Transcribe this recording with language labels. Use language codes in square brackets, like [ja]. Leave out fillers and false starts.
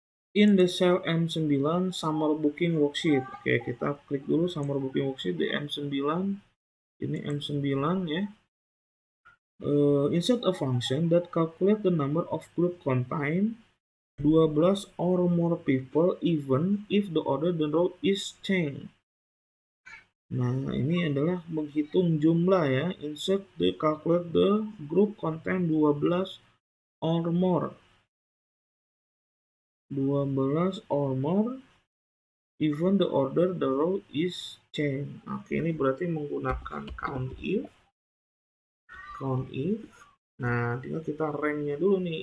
[en] In the cell M9 summer booking worksheet. [id] Oke, kita klik dulu summer booking worksheet di M9. Ini M9 ya. [en] Insert a function that calculate the number of group contain 12 or more people even if the order the row is changed. [id] Nah, ini adalah menghitung jumlah ya. [en] Insert the calculate the group contain 12 or more. 12 or more even the order the row is changed. [id] Oke, ini berarti menggunakan count if. Nah, tinggal kita ranknya dulu nih.